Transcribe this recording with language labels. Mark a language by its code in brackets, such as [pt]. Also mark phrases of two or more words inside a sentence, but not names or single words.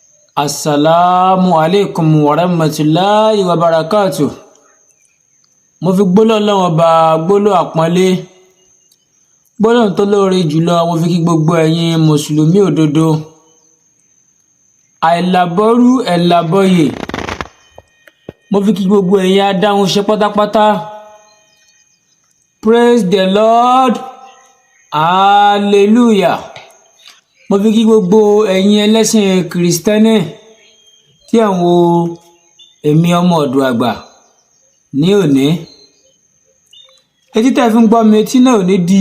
[ar] السلام عليكم ورحمة الله وبركاته. [yo] Mo fi gbólóhùn Ọlọ́run Ọba gbólóhùn àpọ́nlé, gbólóhùn tó lóore jùlọ mo fi kí gbogbo ẹ̀yin mùsùlùmí òdodo. Àìlàbọ́rú ẹ̀làbọ́yè. Mo fi kí gbogbo ẹ̀yin adáhunṣe pátápátá. [en] Praise the Lord. Hallelujah. [yo] Mo fi kí gbogbo ẹ̀yin ẹlẹ́sìn Kristẹni tí ẹ̀ ń wo èmi ọmọ ọ̀dọ̀ àgbà ní òní. Etí tẹ́ fi ń gbọ́ mi, etí náà ò ní di.